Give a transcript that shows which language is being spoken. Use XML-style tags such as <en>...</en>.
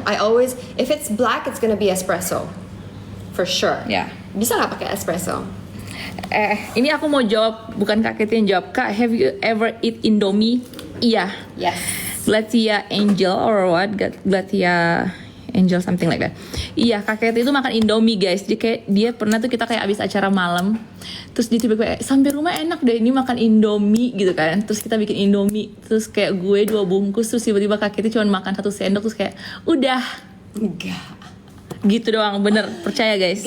<en>I always, if it's black, it's gonna be espresso, for sure.</en> <id>Ya. Bisa nggak pakai espresso? Ini aku mau jawab, bukan Kak Keti yang jawab.</id> <en>Kak, have you ever eat Indomie?</en> <id>Iya.</id> <en>Yes. Glatia Angel or what? Glatia Angel something like that.</en> <id>Iya, Kak Keti itu makan Indomie guys. Jadi kayak dia pernah tuh kita kayak abis acara malam, terus dia tiba-tiba sampai rumah enak deh ini makan Indomie gitu kan. Terus kita bikin Indomie, terus kayak gue 2 bungkus, terus tiba-tiba Kak Keti cuma makan 1 sendok, terus kayak udah. Enggak. Gitu doang, bener, percaya guys.</id>